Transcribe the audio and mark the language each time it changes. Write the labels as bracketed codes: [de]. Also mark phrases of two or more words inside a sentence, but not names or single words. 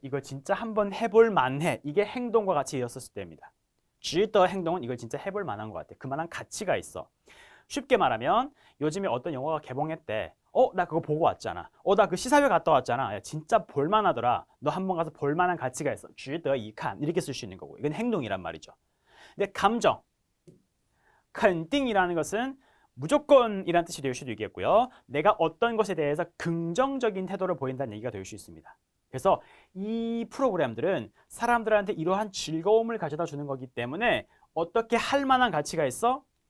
[ko] 이거 진짜 한번 해볼 만해. 이게 행동과 같이 이었을 때입니다. 值得 행동은 이걸 진짜 해볼 만한 것 같아. 그만한 가치가 있어. 쉽게 말하면 요즘에 어떤 영화가 개봉했대. 나 그거 보고 왔잖아. 나 그 시사회 갔다 왔잖아. 야, 진짜 볼만하더라. 너 한번 가서 볼만한 가치가 있어. [zh] 值得一看 [ko] 이렇게 쓸 수 있는 거고. 이건 행동이란 말이죠. 근데 감정, 肯定 이라는 것은 무조건이란 뜻이 될 수도 있겠고요. 내가 어떤 것에 대해서 긍정적인 태도를 보인다는 얘기가 될 수 있습니다. 그래서 이 프로그램들은 사람들한테 이러한 즐거움을 가져다 주는 거기 때문에 어떻게 할 만한 가치가 있어?